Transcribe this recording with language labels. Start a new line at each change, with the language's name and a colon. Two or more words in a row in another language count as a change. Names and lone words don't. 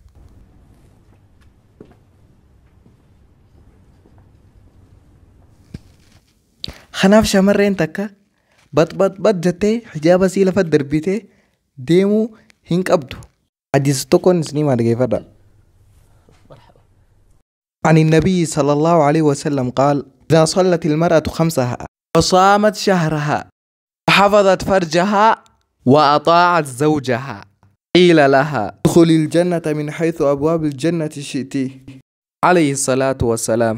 Oromo: Kanaaf shamarreen takka bat jettee hijaaba sii lafa darbitee deemuu hin qabdu. Hadiis tokkoon isinii maal geeffadha.
Arabic: عن النبي صلى الله عليه وسلم قال إذا صلت المرأة خمسها وصامت شهرها وحفظت فرجها وأطاعت زوجها قيل لها ادخلي الجنة من حيث أبواب الجنة شئت عليه الصلاة والسلام.